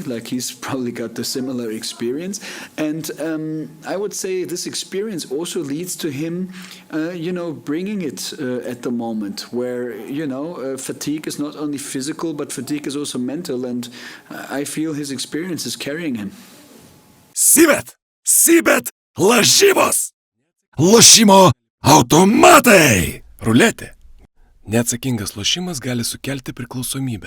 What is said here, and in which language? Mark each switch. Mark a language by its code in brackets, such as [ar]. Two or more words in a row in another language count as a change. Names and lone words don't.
[en] Like he's probably got the similar experience. And I would say this experience also leads to him, bringing it at the moment where, fatigue is not only physical, but fatigue is also mental. And I feel his experience is carrying him. [lt] Sibet Lažybos. Lošimo automatai. Ruletė. Neatsakingas lošimas gali sukelti priklausomybę.